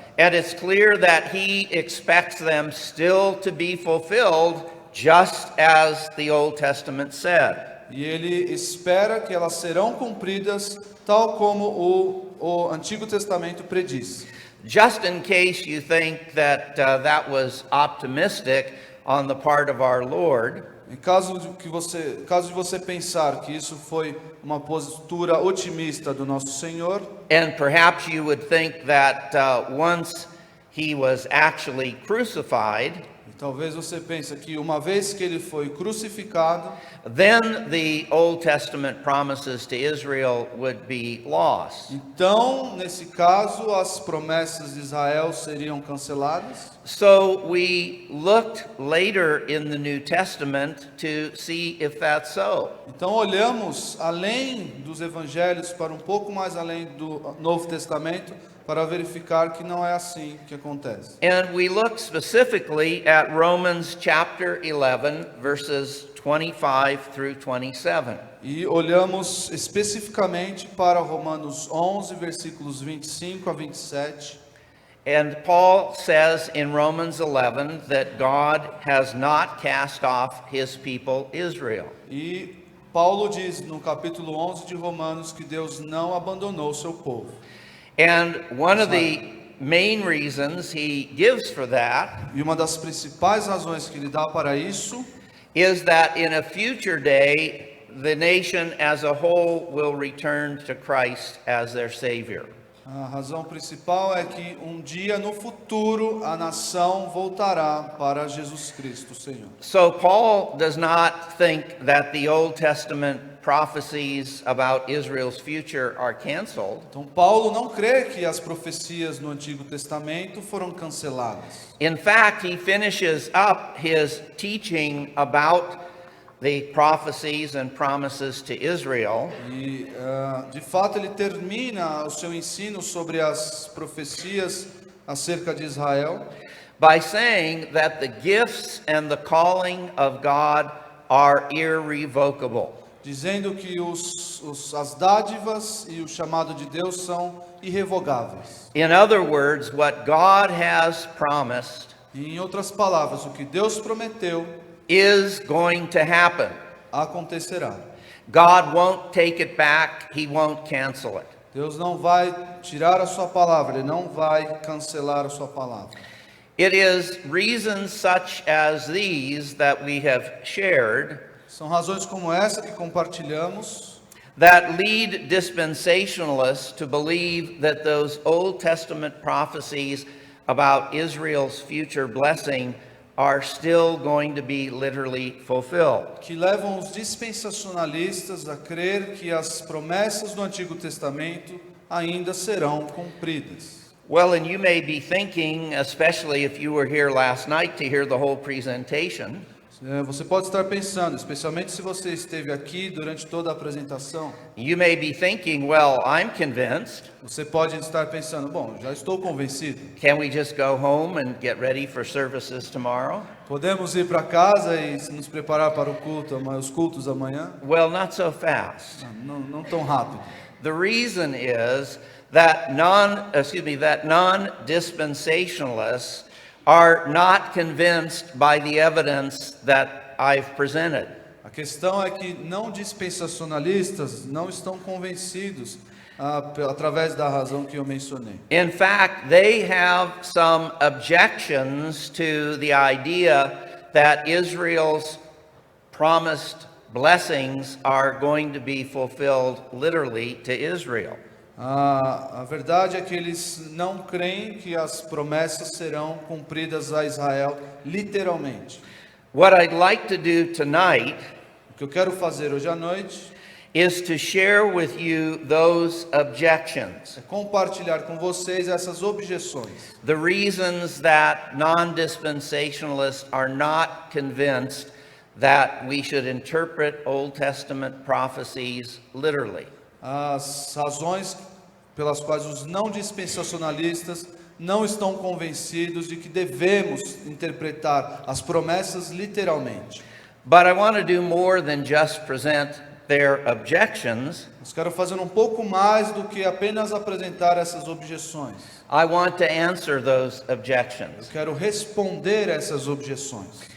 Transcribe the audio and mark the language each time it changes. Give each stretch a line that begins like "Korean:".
English: and it's clear that he expects them still to be fulfilled just as the Old Testament said.
Portuguese: E ele espera que elas serão cumpridas tal como o Antigo Testamento prediz.
English: Just in case you think that that was optimistic on the part of our Lord,
Portuguese: Em caso de você pensar que isso foi uma postura otimista do nosso Senhor,
English: and perhaps you would think that once he was actually crucified,
Portuguese: e talvez você pense que uma vez que ele foi crucificado,
English: then the Old Testament promises to Israel would be lost.
Portuguese: então, nesse caso, as promessas de Israel seriam canceladas.
English: So we looked later in the New Testament to see if that's so.
Portuguese: Então olhamos além dos evangelhos para um pouco mais além do Novo Testamento para verificar que não é assim que acontece.
English: And we looked specifically at Romans chapter 11, verses 25 through 27.
Portuguese: E olhamos especificamente para Romanos 11, versículos 25 a 27.
English: And Paul says in Romans 11 that God has not cast off his people Israel.
Portuguese: E Paulo diz no capítulo 11 de Romanos que Deus não abandonou o seu povo.
English: And one of the main reasons he gives for that
Portuguese: E uma das principais razões que ele dá para isso
English: is that in a future day, the nation as a whole will return to Christ as their Savior.
Portuguese: A razão principal é que um dia no futuro a nação voltará para Jesus Cristo, Senhor.
English: So Paul does not think that the Old Testament prophecies about Israel's future are canceled.
Portuguese: Então Paulo não crê que as profecias no Antigo Testamento foram canceladas.
English: In fact, he finishes up his teaching about the prophecies and promises to Israel
Portuguese: E, de fato, ele termina o seu ensino sobre as profecias acerca de Israel,
English: by saying that the gifts and the calling of God are irrevocable.
Portuguese: dizendo que as dádivas e o chamado de Deus são irrevogáveis.
English: In other words, what God has promised
Portuguese: E, em outras palavras, o que Deus prometeu
English: is going to happen.
Portuguese: acontecerá.
English: God won't take it back, He won't cancel it.
Portuguese: Deus não vai tirar a sua palavra, Ele não vai cancelar a sua palavra.
English: It is reasons such as these that we have shared
Portuguese: São razões como essa que compartilhamos
English: that lead dispensationalists to believe that those Old Testament prophecies about Israel's future blessing are still going to be literally fulfilled.
Portuguese: que levam os dispensacionalistas a crer que as promessas do Antigo Testamento ainda serão cumpridas.
English: Well, and you may be thinking, especially if you were here last night to hear the whole presentation,
Portuguese: Você pode estar pensando, especialmente se você esteve aqui durante toda a apresentação,
English: you may be thinking, well, I'm convinced.
Portuguese: você pode estar pensando, bom, já estou convencido.
English: Can we just go home and get ready for services tomorrow?
Portuguese: Podemos ir para casa e nos preparar para os cultos amanhã?
English: Well, not so fast.
Portuguese: Não tão rápido.
English: The reason is that non-dispensationalists are not convinced by the evidence that I've presented.
Portuguese: A questão é que não dispensacionalistas não estão convencidos através da razão que eu mencionei.
English: In fact, they have some objections to the idea that Israel's promised blessings are going to be fulfilled literally to Israel.
Portuguese: A verdade é que eles não creem que as promessas serão cumpridas a Israel literalmente.
English: What I'd like to do tonight
Portuguese: O que eu quero fazer hoje à noite
English: is to share with you those objections,
Portuguese: é compartilhar com vocês essas objeções.
English: the reasons that non-dispensationalists are not convinced that we should interpret Old Testament prophecies literally.
Portuguese: As razões pelas quais os não dispensacionalistas não estão convencidos de que devemos interpretar as promessas literalmente.
English: But I want to do more than just present their objections.
Portuguese: Mas quero fazer um pouco mais do que apenas apresentar essas objeções.
English: I want to answer those
Portuguese: Eu
English: objections.
Portuguese: quero responder essas objeções.